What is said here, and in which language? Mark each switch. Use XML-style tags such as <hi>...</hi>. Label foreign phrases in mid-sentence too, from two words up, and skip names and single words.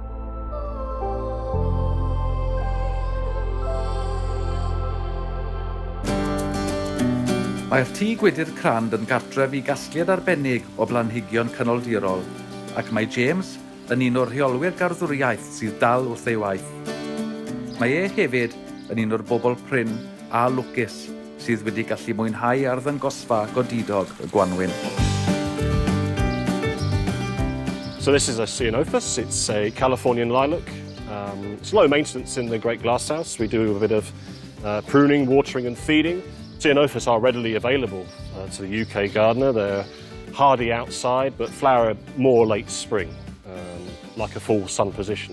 <cy>Mae'r Tŷ Gwydr Crand yn gartref i gasgliad arbennig o blanhigion canoldirol, ac mae James yn un o'r rheolwyr garddwriaeth sydd dal wrth ei waith. Mae e hefyd yn un o'r bobl prin a lwcus sydd wedi gallu mwynhau arddangosfa godidog y Gwanwyn.</cy> <en>So this is a ceanothus. It's a Californian lilac. It's low maintenance in the great glasshouse. We do a bit of pruning, watering and feeding. Ceanothus are readily available to the UK gardener. They're hardy outside but flower more late spring, like a full sun position.</en>